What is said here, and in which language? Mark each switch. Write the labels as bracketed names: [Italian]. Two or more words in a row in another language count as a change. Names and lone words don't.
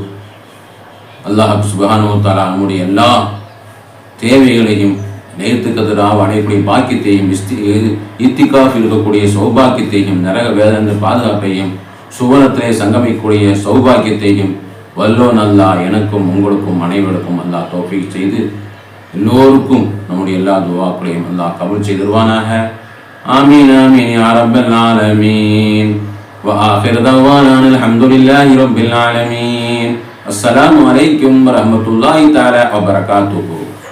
[Arabic] الله سبحانه وتعالى [Tamil] நம்முடைய எல்லா தேவைகளையும் நேர்த்துக்கு எதிராக அடையக்கூடிய பாக்கியத்தையும் இத்திகாஃப் இருக்கக்கூடிய சௌபாக்கியத்தையும் நரக வேதனை பாதுகாப்பையும் சுவனத்திலே சங்கமிக்கக்கூடிய சௌபாக்கியத்தையும் வல்லோன் அல்லாஹ் எனக்கும் உங்களுக்கும் அனைவருக்கும் அல்லாஹ் தௌஃபீக் செய்து எல்லோருக்கும் நம்முடைய எல்லா துஆக்களையும் அல்லாஹ் கபூல் செய்திருவானாக. [Arabic] آمين آمين يا رب العالمين. وآخر دعوانا الحمد لله رب العالمين. السلام عليكم ورحمة الله تعالى وبركاته.